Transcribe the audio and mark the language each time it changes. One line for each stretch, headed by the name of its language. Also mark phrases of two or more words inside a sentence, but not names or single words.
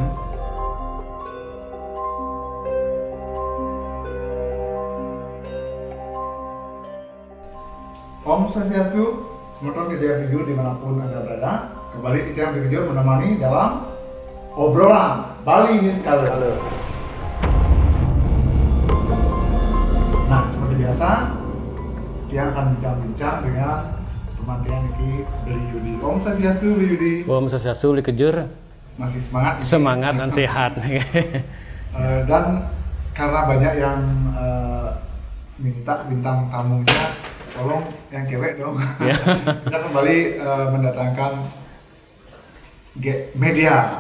Indonesian: Om Swastiastu, semoga kita video dimanapun Anda berada. Kembali kita video menemani dalam obrolan Bali Niskala. Nah, seperti biasa, dia akan bincang-bincang dengan teman dia Niki Beli Yudi. Om Swastiastu, Beli Yudi. Om Swastiastu, Beli Kejur. Masih semangat? Semangat dan sehat. Dan karena banyak yang minta bintang tamunya, tolong yang cewek dong. Ya. Kita kembali mendatangkan media.